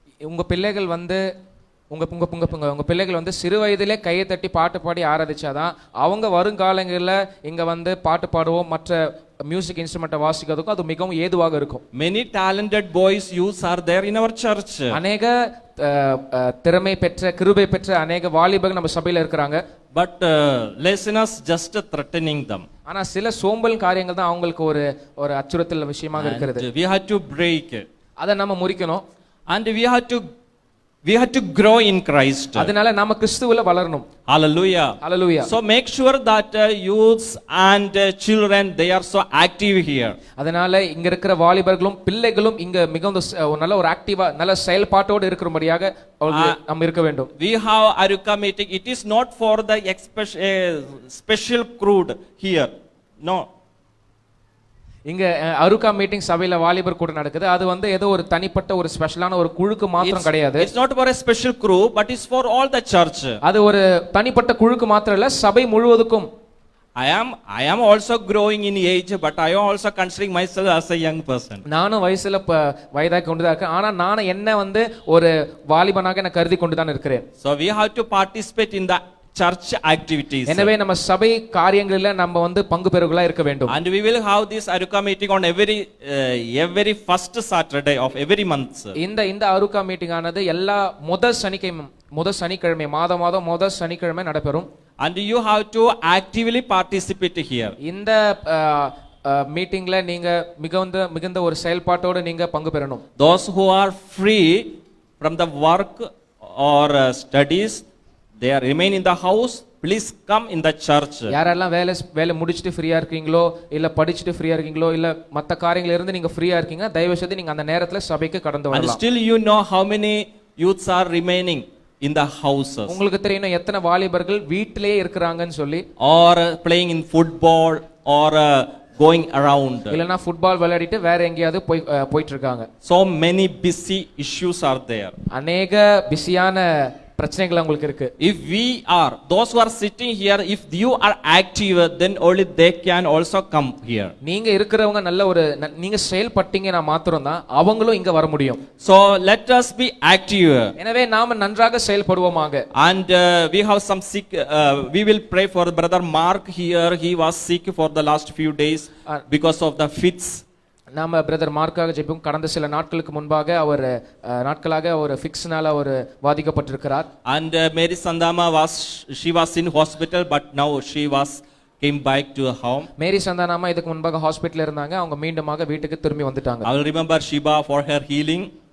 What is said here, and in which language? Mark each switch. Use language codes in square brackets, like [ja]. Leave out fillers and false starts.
[ta] உங்க பிள்ளைகள் வந்து உங்க பிள்ளைகள் வந்து சிறு வயதிலே கையை தட்டி பாட்டு பாடி ஆராதிச்சாதான் அவங்க வருங்காலங்களில் இங்க வந்து பாட்டு பாடுவோம் மற்ற மியூசிக் இன்ஸ்ட்ருமெண்ட்டை வாசிக்கிறதுக்கும் அது மிகவும் ஏதுவாக இருக்கும். [en] Many talented boys youths are there in our church. [ta] அநேக திறமை பெற்ற கிருபை பெற்ற அநேக வாலிபர்கள் நம்ம சபையில இருக்கிறாங்க. [en] But listeners just threatening them. [ta] ஆனா சில சோம்பல் காரியங்கள் தான் அவங்களுக்கு ஒரு அச்சுறுத்தல் விஷயமாக இருக்கிறது. [en] And we had to break. [ta] அதை நம்ம முறிக்கணும். [en] And we had to grow in Christ. [ta] அதனால நாம கிறிஸ்துவுல வளரணும். [en] Hallelujah. [ta] Hallelujah. [en] So make sure that youths and children they are so active here. [ta] அதனால இங்க இருக்கிற வாலிபர்களும் பிள்ளைகளும் இங்க மிகவும் நல்ல ஒரு ஆக்டிவா நல்ல செயல்பாட்டோடு இருக்கும்படியாக நம்ம இருக்க வேண்டும். [en] We have Aruka meeting. It is not for the special crowd here. No. [ta] இங்க அருகா மீட்டிங் சபையில வாலிபர் கூட நடக்குது. அது வந்து ஏதோ ஒரு தனிப்பட்ட ஒரு ஸ்பெஷலான ஒரு குழுக்கு மாத்திரம் கிடையாது. [en] It's not for a special group but it's for all the church. [ta] அது ஒரு தனிப்பட்ட குழுக்கு மாத்திரம் இல்ல சபை முழுவதுக்கும். [en] I am also growing in age but I am also considering myself as a young person. [ta] நானும் வயசுல வயதாகி கொண்டு தான் இருக்கேன். ஆனா நான் என்ன வந்து ஒரு வாலிபனாக நான் கருதி கொண்டு தான் இருக்கிறேன். [en] So we have to participate in the church activities. [ta] எனவே நம்ம சபை காரியங்களில நம்ம வந்து பங்கு பெறுகளா இருக்க வேண்டும். [en] And we will have this Aruka meeting on every first Saturday of every month. [ta] இந்த அருகா மீட்டிங் ஆனது எல்லா முதல் சனிக்கிழமை மாதம் முதல் சனிக்கிழமை நடைபெறும். [en] And you have to actively participate here. [ta] இந்த மீட்டிங்ல நீங்க மிகுந்த ஒரு செயல்பாட்டோட நீங்க பங்கு பெறணும். [en] Those who are free from the work or studies, they are remain in the house, please come in the church. [ta] யாரெல்லாம் வேலை முடிச்சிட்டு ஃப்ரீயா இருக்கீங்களோ இல்ல படிச்சிட்டு ஃப்ரீயா இருக்கீங்களோ இல்ல மத்த காரியங்கள இருந்து நீங்க ஃப்ரீயா இருக்கீங்க தயவு செய்து நீங்க அந்த நேரத்துல சபைக்கு கடந்து வரலாம். [en] And still you know how many youths are remaining in the houses. [ta] உங்களுக்கு தெரியும் எத்தனை வாலிபர்கள் வீட்டிலேயே இருக்கறாங்கன்னு சொல்லி. [en] Or playing in football or going around. [ta] இல்லனா ஃபுட்பால் விளையாடிட்டு வேற எங்கயாவது போயிட்டு இருக்காங்க. [en] So many busy issues are there. [ta] அநேக பிஸியான பிரச்சனைகள் உங்களுக்கு இருக்கு. [en] If we are those who are sitting here, if you are active, then only they can also come here. [ta] நீங்க இருக்கிறவங்க நல்ல ஒரு நீங்க செயல்பட்டீங்கன்னா மாத்திரம் தான் அவங்களும் இங்க வர முடியும். [en] So let us be active. [ta] எனவே நாம நன்றாக செயல்படுவோமாக. [en] And we have some sick. We will pray for brother Mark here. He was sick for the last few days because of the fits. [ta] நாம பிரதர் மார்க்காக ஜெபிப்போம். கடந்த சில நாட்களுக்கு முன்பாக நாட்களாக ஒரு ஃபிக்ஸ்னால வாதிக்கப்பட்டிருக்கிறார். [en] And Mary Sandama she was in hospital but now she came back to her home. [ta] மேரி சந்தானாமா இதுக்கு முன்பாக ஹாஸ்பிடல்ல இருந்தாங்க. அவங்க மீண்டுமாக வீட்டுக்கு திரும்பி வந்துட்டாங்க. [en] I will remember Shiba for her healing.